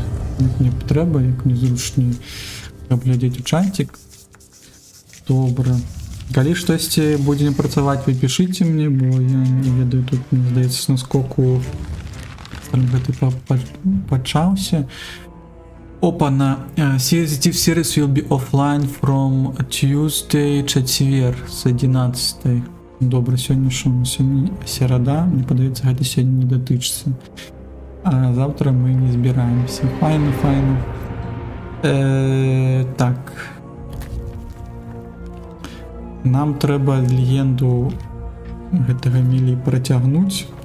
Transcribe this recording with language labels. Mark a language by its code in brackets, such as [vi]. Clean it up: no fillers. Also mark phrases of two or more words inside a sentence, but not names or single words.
[be] Не трэба, як незручней, каб глядзець у чатик. Добра. Калі штосьці будзе не працаваць, вы пішыце мне, бо я не ведаю, тут, мне здаецца, з наскоку гэты пачаўся. Опа-на. [en] Sea of Thieves series will be offline from Tuesday, [be] чацвер, з 11. Добра, сёння што? Сёння серада, мне падаецца, гэта сёння не датычыцца. А завтра мы не збіраемся. Файна. Так. Нам трэба легенду гэтага Мілі працягнуць.